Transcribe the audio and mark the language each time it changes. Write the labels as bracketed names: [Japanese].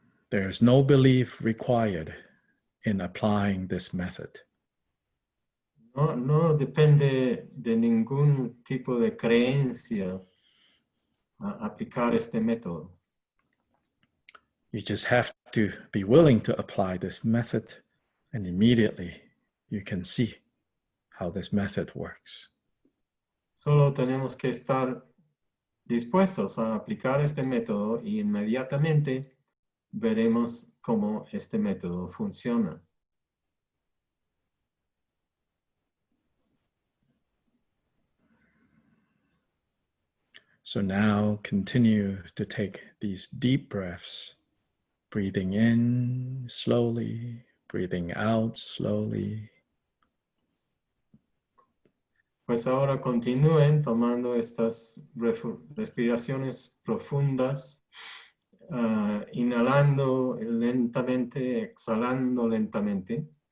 [English] There is no belief required in applying this method. [Spanish] No depende de ningún tipo de creencia a aplicar este método. [English] You just have to be willing to apply this method, and immediately you can see how this method works. [Spanish] Solo tenemos que estar dispuestos a aplicar este método y inmediatamente veremos cómo este método funciona. [English] So now continue to take these deep breaths, breathing in slowly, breathing out slowly. [Spanish] Pues ahora continúen tomando estas respiraciones profundas, inhalando lentamente, exhalando lentamente.